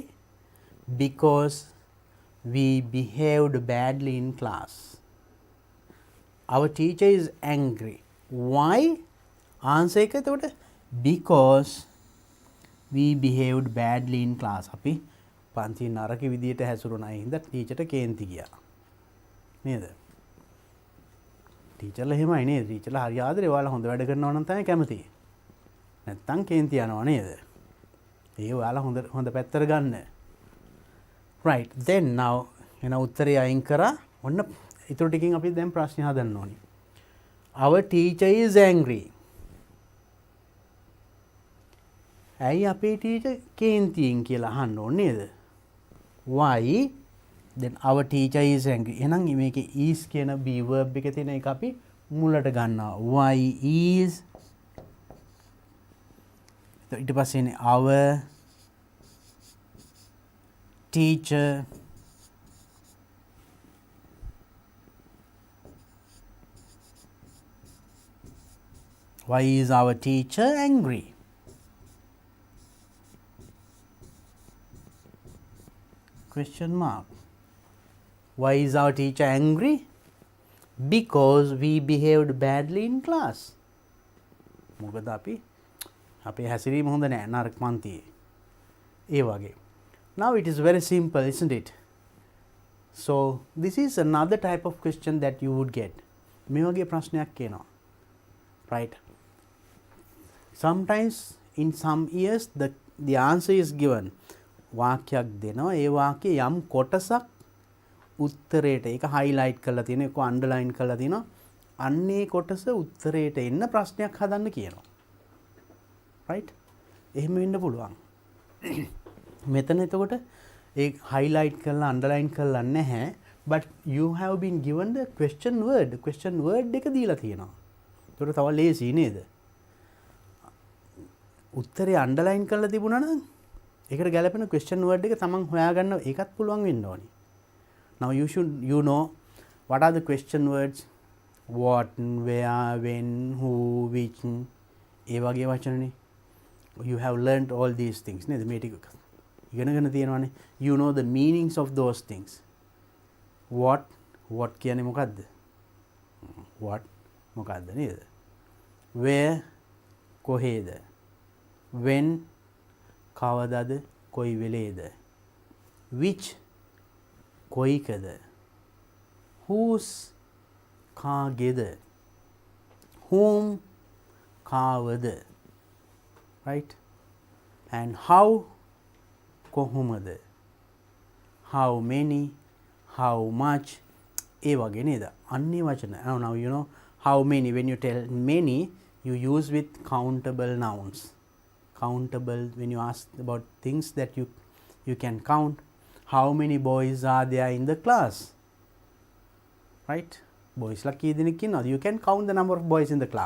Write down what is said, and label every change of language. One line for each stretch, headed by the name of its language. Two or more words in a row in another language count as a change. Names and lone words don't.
English: because we behaved badly in class. our teacher is angry. why? answer
Sinhala: එක එතකොට
English: because we behaved badly in class.
Sinhala: අපි පන්ති නරක විදියට හැසිරුණා හින්දා ටීචර්ට කේන්ති ගියා. නේද? ටීචර්ලා එහෙමයි නේද? ටීචර්ලා හරි ආදරේ ඔයාලා හොඳ වැඩ කරනවා නම් තමයි කැමති. නැත්තම් කේන්ති යනවා නේද? ඒ ඔයාලා හොඳ පැත්තට ගන්න.
English: right. then now
Sinhala: එන උත්තරය අයින් කරා. ඔන්න ඉතුරු ටිකෙන් අපි දැන් ප්‍රශ්න හදන්න ඕනි.
English: our teacher is angry.
Sinhala: ඇයි අපේ ටීචර් කේන්තියෙන් කියලා අහන්න ඕනේ නේද?
English: why then our teacher is angry.
Sinhala: එහෙනම් මේකේ is කියන
English: be verb
Sinhala: එකේ තියෙන එක අපි මුලට ගන්නවා.
English: why is
Sinhala: ඊට පස්සේ එන්නේ
English: our teacher why is our teacher angry? question mark. why is our teacher angry? because we behaved badly in class.
Sinhala: මොකද අපි අපේ හැසිරීම හොඳ නෑ නරක පන්තියේ. ඒ වගේ.
English: Now it is very simple, isn't it? So this is another type of question that you would get.
Sinhala: මේ වගේ ප්‍රශ්නයක් එනවා.
English: Right? Sometimes in some years the answer is given.
Sinhala: වාක්‍යයක් දෙනවා. ඒ වාක්‍යයේ යම් කොටසක් උත්තරේට ඒක highlight කරලා තියෙනවා, ඒක underline කරලා තියෙනවා. අන්නේ කොටස උත්තරේට එන්න ප්‍රශ්නයක් හදන්න කියනවා. Right? එහෙම වෙන්න පුළුවන්. මෙතන එතකොට ඒ highlight කරලා underline කරලා නැහැ,
English: but you have been given the question word
Sinhala: එක දීලා තියෙනවා. ඒකට තව ලේසි නේද? උත්තරේ underline කරලා තිබුණා නම් ඒකට ගැලපෙන
English: question word
Sinhala: එක තමන් හොයාගන්න ඒකත් පුළුවන් වෙන්න ඕනි.
English: Now you know what are the question words? What, where, when, who, which,
Sinhala: ඒ වගේ වචනනේ.
English: You have learnt all these things නේද?
Sinhala: මේ ටික ඉගෙනගෙන තියෙනවානේ.
English: You know the meanings of those things.
Sinhala: What කියන්නේ මොකද්ද? What මොකද්ද නේද? Where කොහේද? When කවදාද? කොයි වෙලේද? Which කොයිකද? Whose කාගේද? Whom කාවද?
English: Right? And how කොහොමද? How many, how much,
Sinhala: ඒ වගේ නේද? අන්නේ වචන.
English: Now you know how many, when you tell many, you use with countable nouns. Countable, when you ask about things that you can count. How many boys are there in the class? Right? Boys
Sinhala: ලා කී දෙනෙක් ඉන්නවද?
English: You can count the number of boys in the class.